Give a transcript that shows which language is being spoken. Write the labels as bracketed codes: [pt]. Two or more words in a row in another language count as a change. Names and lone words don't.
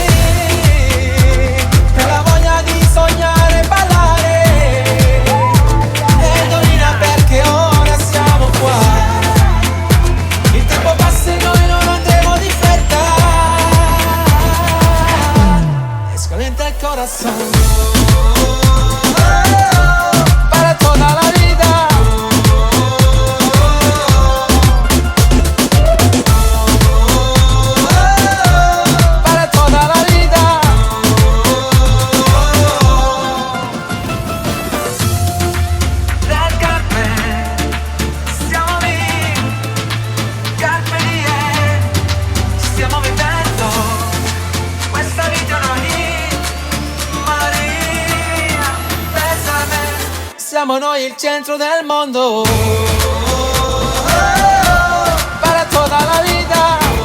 [it] E la voglia di sognare e ballare. E indovina perché ora siamo qua. Il tempo passa e noi non andremo di fretta. E scalenta il [es] corazón para toda la vida. Para toda la vida. [it] Del Carpe, siamo lì. [la] Carpe diem, [it] stiamo vivendo questa vita noi. [es] Maria, bésame. [it] Siamo noi il centro del mondo. [es] Para toda la vida.